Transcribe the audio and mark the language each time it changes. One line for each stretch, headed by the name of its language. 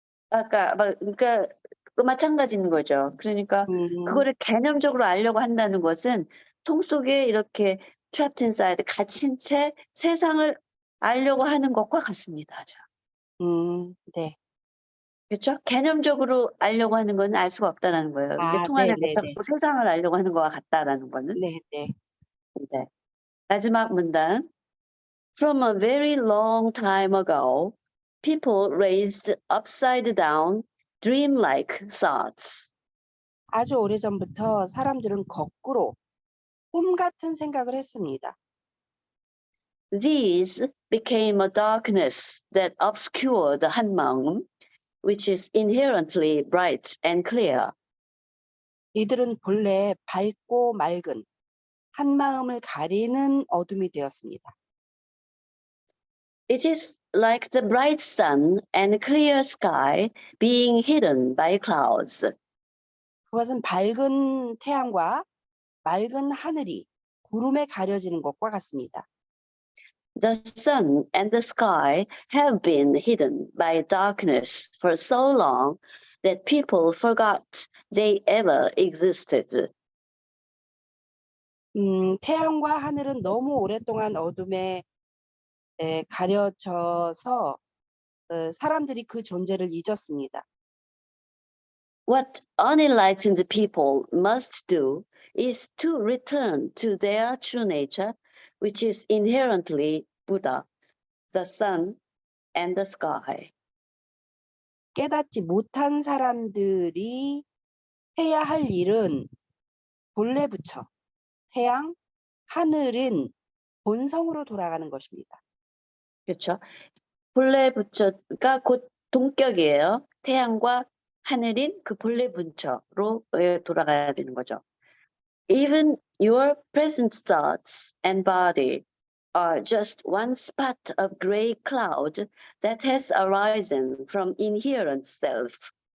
Korean: 아까 그러니까 마찬가지인 거죠. 그러니까 그거를 개념적으로 알려고 한다는 것은 통 속에 이렇게
English: trapped inside
Korean: 갇힌 채 세상을 알려고 하는 것과 같습니다. 네. 그렇죠? 개념적으로 알려고 하는 건 알 수가 없다라는 거예요. 근데 통 안에 갇혔고 세상을 알려고 하는 거와 같다라는 거는. 네. 네. 마지막 문단.
English: From a very long time ago, people raised upside down, dreamlike thoughts.
Korean: 아주 오래전부터 사람들은 거꾸로 꿈 같은 생각을 했습니다.
English: These became a darkness that obscured 한마음, which is inherently bright and clear.
Korean: 이들은 본래 밝고 맑은 한마음을 가리는 어둠이 되었습니다.
English: It is like the bright sun and clear sky being hidden by clouds.
Korean: 그것은 밝은 태양과 맑은 하늘이 구름에 가려지는 것과 같습니다.
English: The sun and the sky have been hidden by darkness for so long that people forgot they ever existed.
Korean: 태양과 하늘은 너무 오랫동안 어둠에 가려져서 사람들이 그 존재를 잊었습니다.
English: What unenlightened people must do is to return to their true nature, which is inherently Buddha, the sun and the sky.
Korean: 깨닫지 못한 사람들이 해야 할 일은 본래 부처, 태양, 하늘인 본성으로 돌아가는 것입니다. 그렇죠? 본래 부처가 곧 동격이에요. 태양과 하늘인 그 본래 부처로 돌아가야 되는 거죠.
English: Even your present thoughts and body are just one spot of gray cloud that has arisen from inherent self.